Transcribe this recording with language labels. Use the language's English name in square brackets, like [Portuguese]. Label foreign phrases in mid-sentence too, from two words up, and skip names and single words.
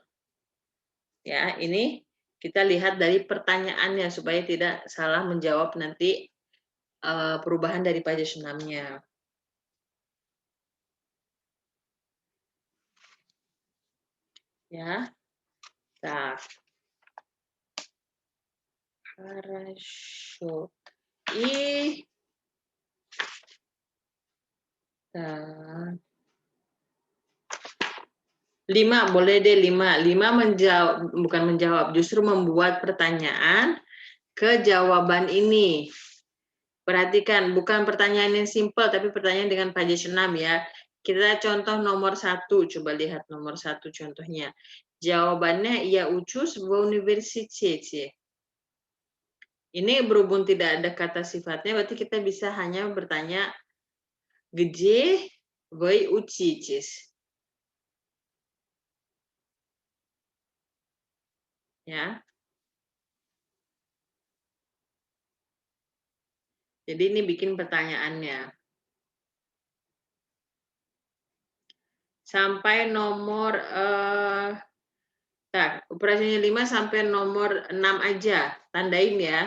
[Indonesian] Ya, ini kita lihat dari pertanyaannya supaya tidak salah menjawab nanti perubahan dari pajas 6-nya. Ya. [Russian] Так. Хорошо. И так. [Indonesian] 5, boleh deh 5. 5 menjawab, bukan menjawab, justru membuat pertanyaan ke jawaban ini. Perhatikan, bukan pertanyaan yang simpel, tapi pertanyaan dengan page 6 ya. Kita contoh nomor 1, coba lihat nomor 1 contohnya. Jawabannya, ya [Russian] учусь в университете. [Indonesian] Ini berhubung tidak ada kata sifatnya, berarti kita bisa hanya bertanya, [Russian] где вы учитесь? [Indonesian] Ya. Jadi ini bikin pertanyaannya. Sampai nomor operasinya 5 sampai nomor 6 aja, tandain ya.